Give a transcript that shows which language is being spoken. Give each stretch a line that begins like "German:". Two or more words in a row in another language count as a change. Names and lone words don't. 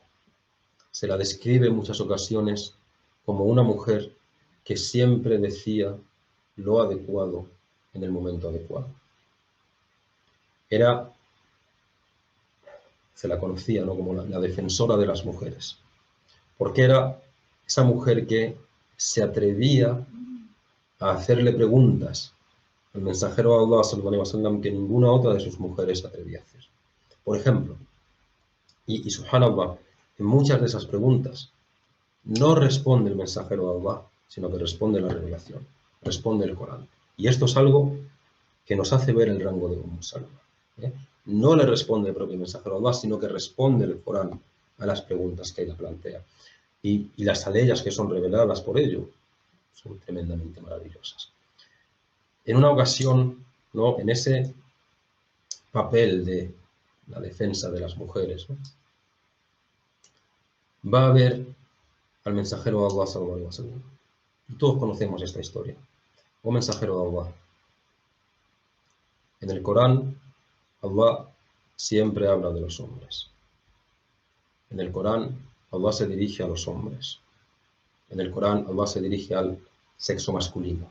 Spanish: Se la describe en muchas ocasiones como una mujer que siempre decía lo adecuado en el momento adecuado. Se la conocía, ¿no?, como la defensora de las mujeres, porque era esa mujer que se atrevía a hacerle preguntas al mensajero de Allah
Arabic: صلى الله عليه وسلم
Spanish: que ninguna otra de sus mujeres se atrevía a hacer. Por ejemplo, y subhanallah, en muchas de esas preguntas no responde el mensajero de Allah, sino que responde la revelación, responde el Corán. Y esto es algo que nos hace ver el rango de Salama. No le responde el propio mensajero de Allah, sino que responde el Corán a las preguntas que ella plantea. Y las aleyas que son reveladas por ello son tremendamente maravillosas. En una ocasión, ¿no?, en ese papel de la defensa de las mujeres, ¿no?, va a ver al mensajero de Allah
Arabic: صلى الله عليه وسلم.
Spanish: Y todos conocemos esta historia. Oh mensajero de Allah, en el Corán, Allah siempre habla de los hombres. En el Corán, Allah se dirige a los hombres. En el Corán, Allah se dirige al sexo masculino.